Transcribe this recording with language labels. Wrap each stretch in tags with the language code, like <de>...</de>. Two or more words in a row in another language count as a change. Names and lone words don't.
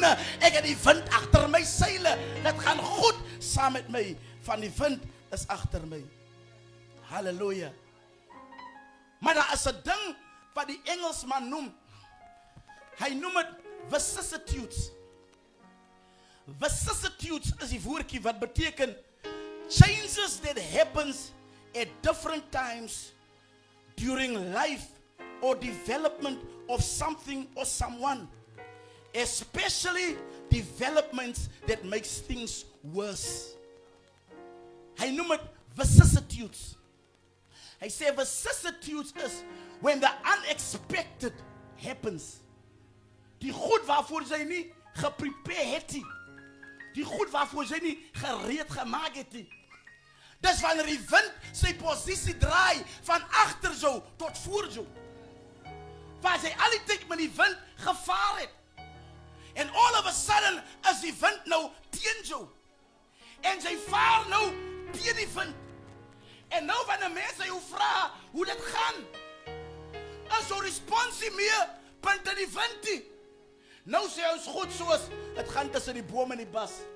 <af>Ek het die wind agter my seile. Dit gaan goed saam met my. Van die wind is agter my. Halleluja. Maar daar is 'n ding wat die Engelsman noem. Hy noem dit vicissitudes. Vicissitudes is die woordjie wat beteken</af> <en>changes that happens at different times during life or development of something or someone, especially developments that makes things worse.</en> <af>Hy noem dit vicissitudes. Hy sê vicissitudes is</af> <en>when the unexpected happens.</en> <af>Die goed waarvoor jy nie geprepare het nie. Die goed waarvoor jy nie gereed gemaak het nie. Dis wanneer die wind sy posisie draai van agter jou tot voor jou. Waar jy al die tyd met die wind gevaar het. En</af> <en>all of a sudden</en> <af>is die wind nou teen jou. En jy vaar nou teen die wind. En nou wanneer mense jou vra hoe dit gaan, is jou responsie meer punt in die wind nie. Nou sê ons goed soos, het gaan tussen die boom en die bas.</af>